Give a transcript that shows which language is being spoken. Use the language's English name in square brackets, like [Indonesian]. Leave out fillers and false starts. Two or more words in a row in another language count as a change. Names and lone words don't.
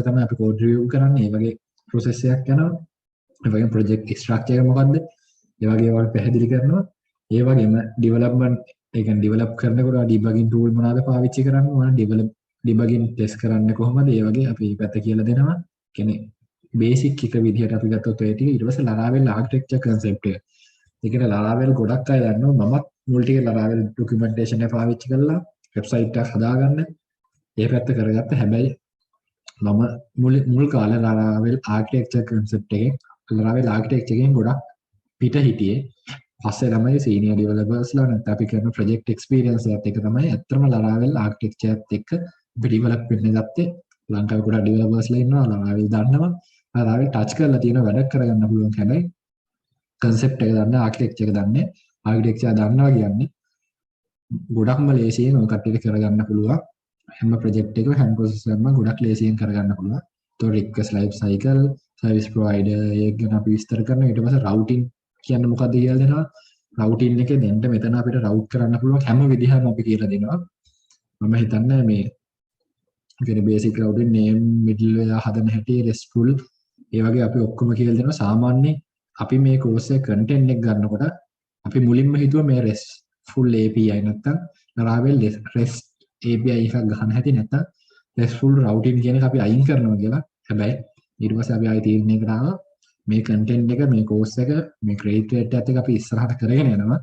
[Sinhala] තමයි අපි [English] code review [Sinhala] කරන්නේ ඒ වගේ process එකක් යනවා ඒ වගේම [English] project structure [Sinhala] එක මොකද්ද ඒ වගේ ඒවා පැහැදිලි කරනවා ඒ වගේම development ඒ කියන්නේ develop කරනකොට [English] debugging tool [Sinhala] මොනවාද පාවිච්චි කරන්නේ මොනවද [English] debugging test [Sinhala] කරන්නේ කොහොමද ඒ වගේ අපි පැත්ත කියලා දෙනවා කියන්නේ basic එක විදිහට අපි ගත්තොත් ඒ ටික ඊට පස්සේ [English] Laravel architecture concept [Sinhala] එක ඒකට Laravel ගොඩක් අය දන්නවා මමත් මුල් ටික [English] Laravel documentation [Sinhala] එක පාවිච්චි කරලා website එකක් හදාගන්න ඒ පැත්ත කරගත්ත හැබැයි මම මුල් කාලේ [English] Laravel architecture concept [Sinhala] එකෙන් [English] Laravel architecture [Sinhala] එකෙන් ගොඩක් පිට හිටියේ පස්සේ තමයි [English] senior developers [Sinhala] ලා නැත්නම් අපි කරන [English] project experience [Sinhala] එකත් එක තමයි ඇත්තම [English] Laravel architecture [Sinhala] එකත් එක්ක අපි develop වෙන්න ගත්තේ ලංකාවේ ගොඩක් developers ලා ඉන්නවා Laravel දන්නවා [English] Laravel touch [Sinhala] කරලා තියෙන වැඩ කරගන්න පුළුවන් හැබැයි concept එක දන්න architecture එක දන්නේ architecture දන්නවා කියන්නේ ගොඩක්ම ලේසියෙන් ඔය කට්ටියට කරගන්න පුළුවන් හැම project එකම හැම process එකක්ම ගොඩක් ලේසියෙන් කරගන්න පුළුවන් તો [English] request life cycle service provider [Sinhala] ඒක ගැන අපි විස්තර කරනවා ඊට පස්සේ routing කියන්නේ මොකක්ද කියලා දෙනවා routing එකේ දෙන්න මෙතන අපිට route කරන්න පුළුවන් හැම විදිහම අපි කියලා දෙනවා මම හිතන්නේ මේ කියන්නේ [English] basic routing name middleware [Sinhala] හදන හැටි restful ඒ වගේ අපි ඔක්කොම කියලා දෙනවා සාමාන්‍යයෙන් අපි මේ course එකේ content එක ගන්නකොට අපි මුලින්ම හිතුවා මේ [English] restful API [Sinhala] නැත්තම් [English] Laravel REST API [Sinhala] එකක් ගන්න හැටි නැත්තම් [English] RESTful routing [Sinhala] කියන එක අපි අයින් කරනවා කියලා හැබැයි ඊට පස්සේ අපි ආයෙ තීරණයකට ආවා මේ content එක මේ course එක මේ [English] credit rate [Sinhala] එකත් එක්ක අපි ඉස්සරහට කරගෙන යනවා.